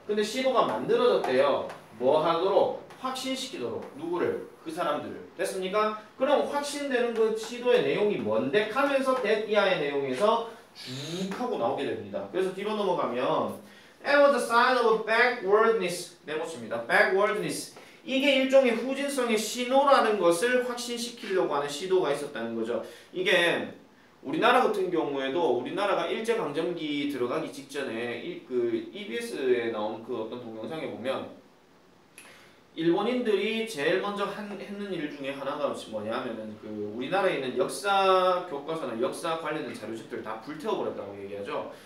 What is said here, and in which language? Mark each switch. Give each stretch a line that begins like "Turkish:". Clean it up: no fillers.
Korean: 근데 시도가 만들어졌대요. 뭐 하도록? 확신시키도록. 누구를? 그 사람들을. 됐습니까? 그럼 확신되는 그 시도의 내용이 뭔데? 하면서 that 이하의 내용에서 쭉 하고 나오게 됩니다. 그래서 뒤로 넘어가면
English: It was a sign of backwardness.
Korean: 내놓습니다. backwardness. 이게 일종의 후진성의 신호라는 것을 확신시키려고 하는 시도가 있었다는 거죠. 이게 우리나라 같은 경우에도 우리나라가 일제강점기 들어가기 직전에 그 EBS에 나온 그 어떤 동영상에 보면 일본인들이 제일 먼저 했는 일 중에 하나가 뭐냐면은 그 우리나라에 있는 역사 교과서나 역사 관련된 자료책들을 다 불태워버렸다고 얘기하죠.